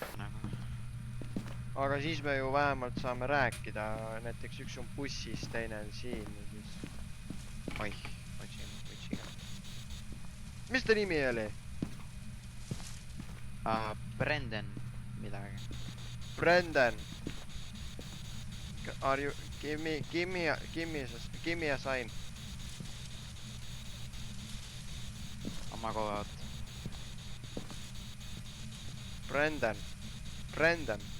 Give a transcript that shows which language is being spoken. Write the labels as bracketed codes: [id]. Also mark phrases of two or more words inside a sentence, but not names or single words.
[et] Aga siis me ju vähemalt saame rääkida, näiteks üks on bussis, teine on siin ja siis... Oih, otsin. Mis ta nimi oli? Brendan midagi. [en] Brendan. Are you... Give me a sign. Oh my god. Brendan.